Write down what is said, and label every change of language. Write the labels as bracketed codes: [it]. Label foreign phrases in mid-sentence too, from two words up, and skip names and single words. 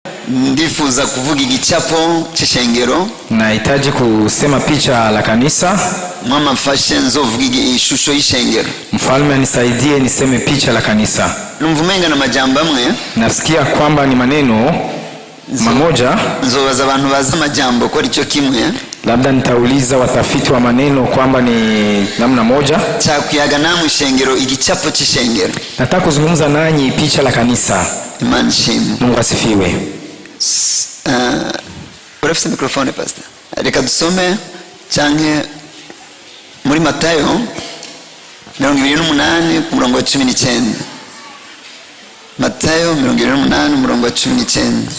[rn] ndifuza kuvuga igicapo cy'Ishengero. [sw] Nahitaji kusema picha la kanisa. [rn] Mama mfashe nzovuga ishusho y'Ishengero. [sw] Mfalme nisaidie niseme picha la kanisa. [rn] Numva umenga na majambo amwe. [sw] Nasikia kwamba ni maneno mamoja. [rn] Nzobaza abantu baza majambo ko arico kimwe. [sw] Labda nitauliza watafiti wa maneno kwamba ni namna moja. [rn] Cyakuyaga namwe Ishengero igicapo cy'Ishengero. [sw] Nataka kuzungumza nanyi picha la kanisa. [rn] Imani shimwe. [sw] Mungu asifiwe. [rn] Urafite mikrofone Pasteur. Reka dusome canke muri Matayo 28 ku murongo wa 19. Matayo 28 murongo wa 19.